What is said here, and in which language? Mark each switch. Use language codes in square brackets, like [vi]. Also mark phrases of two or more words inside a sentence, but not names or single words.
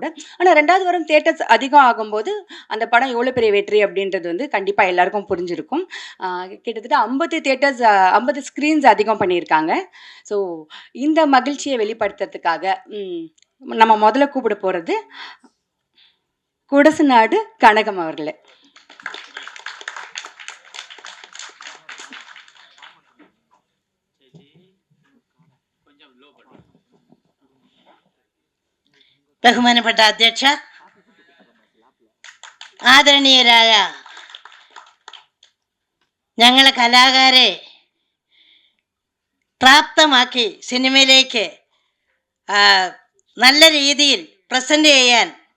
[ta] ஆனால் 2வது வாரம் தியேட்டர்ஸ் அதிகம் ஆகும்போது அந்த படம் எவ்வளோ பெரிய வெற்றி அப்படின்றது வந்து கண்டிப்பாக எல்லாருக்கும் புரிஞ்சிருக்கும். கிட்டத்தட்ட 50 தியேட்டர்ஸ் 50 ஸ்க்ரீன்ஸ் அதிகம் பண்ணியிருக்காங்க. இருக்காங்க. ஸோ இந்த மகிழ்ச்சியை வெளிப்படுத்துறதுக்காக நம்ம முதல்ல கூப்பிட போகிறது குடசுநாடு கனகம் அவர்களே. [ml] ബഹുമാനപ്പെട്ട അധ്യക്ഷ, ആദരണീയരായ ഞങ്ങളെ കലാകാരെ പ്രാപ്തമാക്കി സിനിമയിലേക്ക് നല്ല രീതിയിൽ പ്രസൻറ്റ് ചെയ്യാൻ